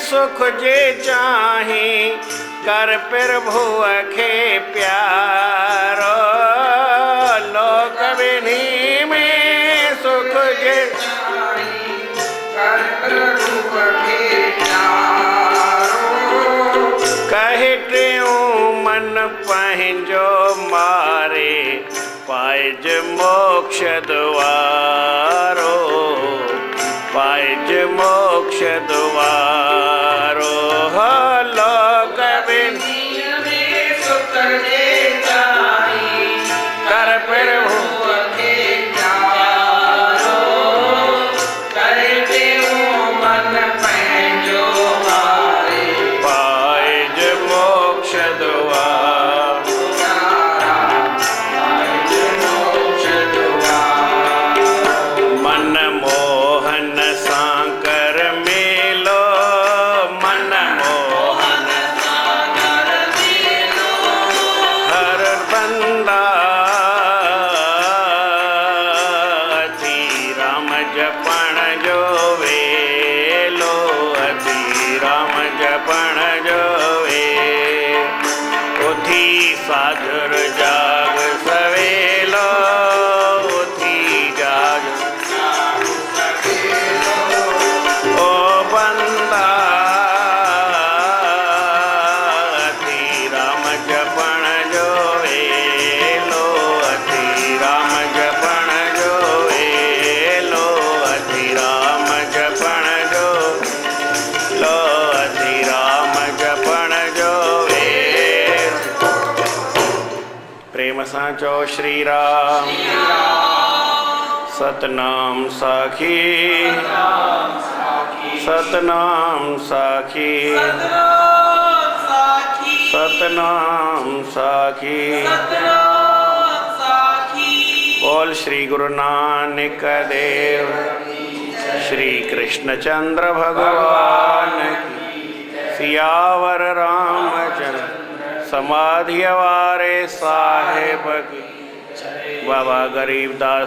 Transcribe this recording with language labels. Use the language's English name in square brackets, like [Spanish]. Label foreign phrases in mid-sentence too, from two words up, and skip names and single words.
[Sindhi] सुख जे चाहे कर प्रभु खे प्यारो लोक विधि में सुख जे कर प्रभु खे प्यारो कहते मन पंहिंजो मारे पाइज मोक्ष द्वारो पाइज मोक्ष द्वारो लोक विधि में सुख जे चाहे कर प्रभु खे प्यारो कहते मन पंहिंजो मारे पाइज मोक्ष द्वारो मन मोहन सां कर मेलो मन मोहन सां कर मेलो हर बंदा अति राम जपण जो वेलो अति राम जपण जो वे उथी साधुर जाग सवेलो उथी जाग ओ बंदा अति राम जपण जो वेलो अति राम जपण जो वेलो अति राम जपण जो लो अति राम जपण जो वेलो प्रेम सां चओ श्री राम सतनाम साखी सतनाम साखी सतनाम साखी [Hindi] बोल श्री गुरु नानक देव श्री कृष्ण चंद्र भगवान की सियावर रामचंद्र समाधि वारे साहेब की बाबा गरीबदास